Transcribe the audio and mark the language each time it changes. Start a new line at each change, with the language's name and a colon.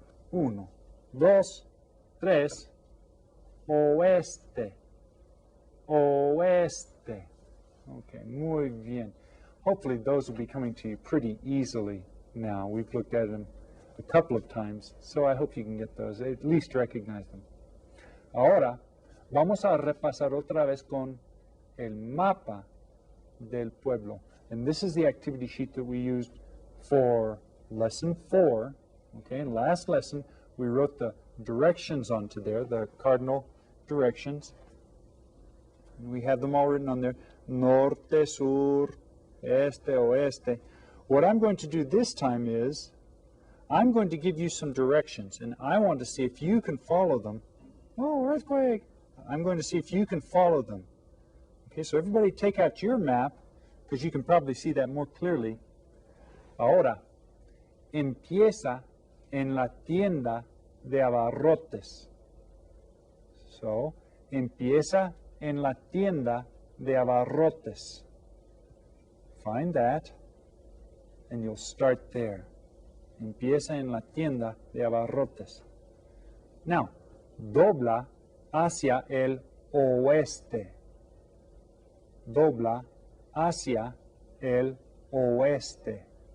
Spanish: 1, 2, 3. Oeste. Oeste. Okay, muy bien.
English: Hopefully those will be coming to you pretty easily now. We've looked at them a couple of times, so I hope you can get those, at least recognize them.
Spanish: Ahora, vamos a repasar otra vez con el mapa del pueblo.
English: And this is the activity sheet that we used for lesson 4. Okay, last lesson we wrote the directions onto there, the cardinal directions. And we have them all written on there.
Spanish: Norte, sur, este, oeste.
English: What I'm going to do this time is I'm going to give you some directions, and I want to see if you can follow them. Oh, earthquake! I'm going to see if you can follow them. Okay, so everybody take out your map, because you can probably see that more clearly.
Spanish: Ahora, empieza en la tienda de abarrotes.
English: So,
Spanish: empieza en la tienda de abarrotes.
English: Find that, and you'll start there.
Spanish: Empieza en la tienda de abarrotes.
English: Now,
Spanish: dobla hacia el oeste. Dobla hacia el oeste.